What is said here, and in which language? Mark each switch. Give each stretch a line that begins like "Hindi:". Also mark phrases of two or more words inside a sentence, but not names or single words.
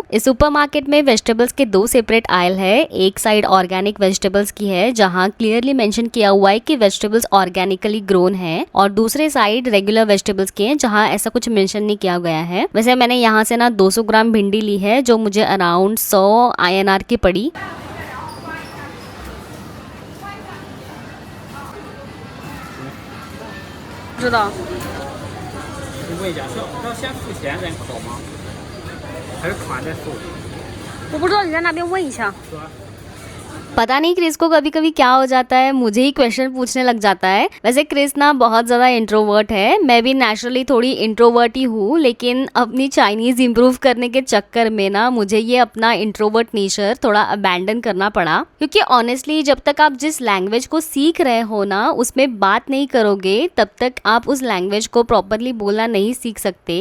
Hindi: इस सुपरमार्केट में वेजिटेबल्स के 2
English: separate aisle
Hindi: है। एक साइड
English: organic vegetables
Hindi: की है जहाँ
English: clearly mention
Hindi: किया हुआ है कि
English: vegetables organically grown
Hindi: है, और दूसरे साइड
English: regular vegetables
Hindi: के हैं जहाँ ऐसा कुछ मेंशन नहीं किया गया है। वैसे मैंने यहाँ से ना 200 ग्राम भिंडी ली है जो मुझे अराउंड 100 INR की पड़ी।
Chinese: 知道问一下，是要先付钱再烤吗？还是烤完再付？我不知道，你在那边问一下。
Hindi: पता नहीं क्रिस को कभी कभी क्या हो जाता है, मुझे ही क्वेश्चन पूछने लग जाता है। वैसे क्रिस ना बहुत ज़्यादा इंट्रोवर्ट है, मैं भी नेचुरली थोड़ी इंट्रोवर्ट ही हूँ, लेकिन अपनी चाइनीज़ इम्प्रूव करने के चक्कर में ना मुझे ये अपना
English: introvert nature
Hindi: थोड़ा अबैंडन करना पड़ा। क्योंकि ऑनेस्टली जब तक आप जिस लैंग्वेज को सीख रहे हो ना उसमें बात नहीं करोगे तब तक आप उस लैंग्वेज को प्रॉपरली बोलना नहीं सीख सकते।